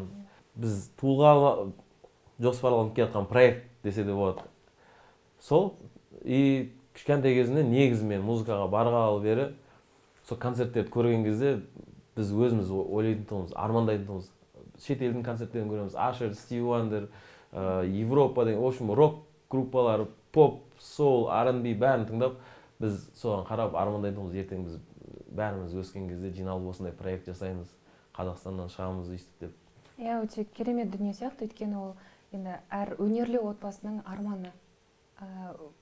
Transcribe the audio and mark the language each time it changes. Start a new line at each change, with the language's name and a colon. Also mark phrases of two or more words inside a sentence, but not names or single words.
Kazakh: Біз туылғалы жоспарланып келатқан проект десе де болады. Сол, и кішкентай кезінде негізімен музыкаға барғалы бері сол концерттерді көрген кезде біз өзіміз ойлайтынымыз, армандайтынымыз, шет елдің концерттерін көреміз. Ашер, Стиви Уандер, Европа деген,
Russian: в общем,
Kazakh: рок группалары, поп, сол, R&B бәрін тыңдап, біз соған қарап армандайтынымыз, ертең біз бәріміз өскен кезде жиналып осындай проект жасаймыз, Қазақстаннан шығамыз өйстіп деп. Өте керемет дүние сияқты, өйткені ол енді әр өнерлі отбасының арманы.